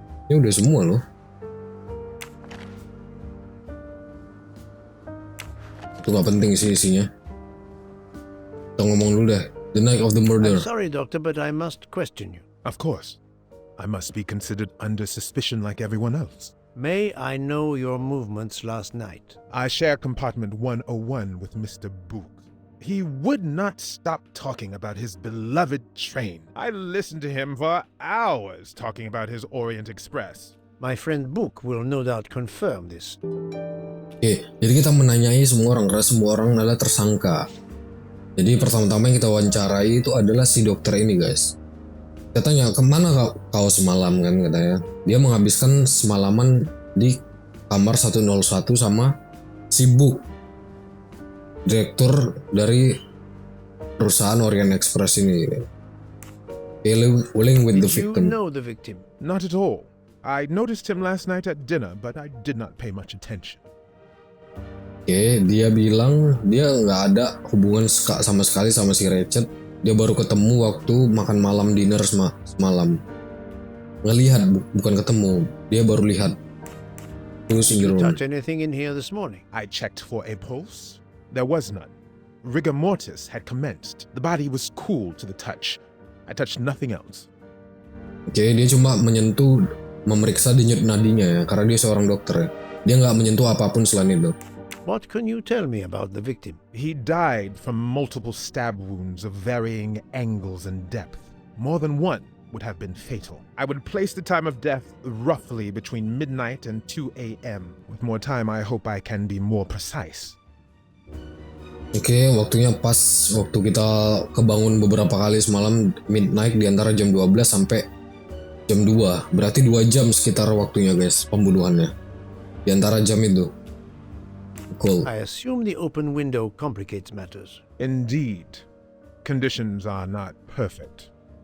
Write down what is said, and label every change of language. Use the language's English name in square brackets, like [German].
[Indonesian] Ini udah semua loh. Itu gak penting sih isinya. Kita ngomong dulu deh. [English] The night of the murder. I'm sorry, Doctor, but I must question you. Of course. I must be considered under suspicion like everyone else. May I know your movements last night? I share compartment 101 with Mr. Book. He would not stop talking about his beloved train. I listened to him for hours talking about his Orient Express. My friend Book will no doubt confirm this. [Indonesian] Oke, jadi kita menanyai semua orang karena semua orang adalah tersangka. Jadi pertama-tama yang kita wawancarai itu adalah si dokter ini guys. Kita tanya, kemana kau semalam kan katanya. Dia menghabiskan semalaman di kamar 101 sama si Book, direktur dari perusahaan Orient Express ini. [English] Willing with the Did you victim. know the victim? Not at all. I noticed him last night at dinner, but I did not pay much attention. [Indonesian] Oke, dia bilang dia nggak ada hubungan sama sekali sama si Ratchet. Dia baru ketemu waktu makan malam dinner semalam. Ngelihat, bukan ketemu. Dia baru lihat. Terus [English] in the room. Touch anything in here this morning? I checked for a pulse. There was none. Rigor mortis had commenced. The body was cool to the touch. I touched nothing else. [Indonesian] Oke, dia cuma menyentuh, memeriksa denyut nadinya ya, karena dia seorang dokter ya. Dia nggak menyentuh apapun selain itu. [English] What can you tell me about the victim? He died from multiple stab wounds of varying angles and depth. More than one would have been fatal. I would place the time of death roughly between midnight and 2 a.m. With more time, I hope I can be more precise. [Indonesian] Oke, waktunya pas waktu kita kebangun beberapa kali semalam midnight di antara jam 12 sampai jam 2. Berarti 2 jam sekitar waktunya guys pembunuhannya. Di antara jam itu. Cool. [English] I assume the open window complicates matters. Indeed. Conditions are not perfect.